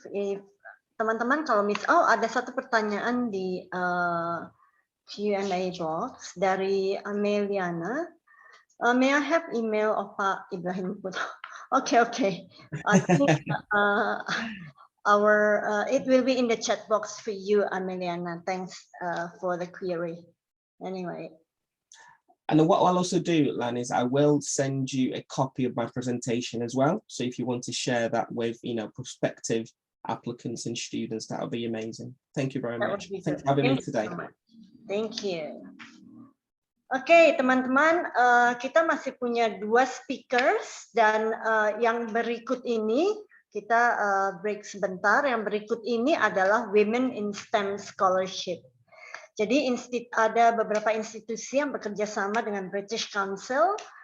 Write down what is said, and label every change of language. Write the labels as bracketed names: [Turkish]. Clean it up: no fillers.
[Indonesian] If teman-teman kalau ada satu pertanyaan di Q&A box dari Ameliana. [English] May I have email of Pak Ibrahim Putra? Okay. I think it will be in the chat box for you, Ameliana. Thanks for the query. Anyway. And what I'll also do, Lan, is I will send you a copy of my presentation as well. So if you want to share that with, prospective applicants and students, that would be amazing. Thank you very much. Thanks for having me today. Thank you. [Indonesian] Oke, teman-teman, kita masih punya 2 speakers dan yang berikut ini kita break sebentar. Yang berikut ini adalah Women in STEM Scholarship. Jadi ada beberapa institusi yang bekerja sama dengan British Council.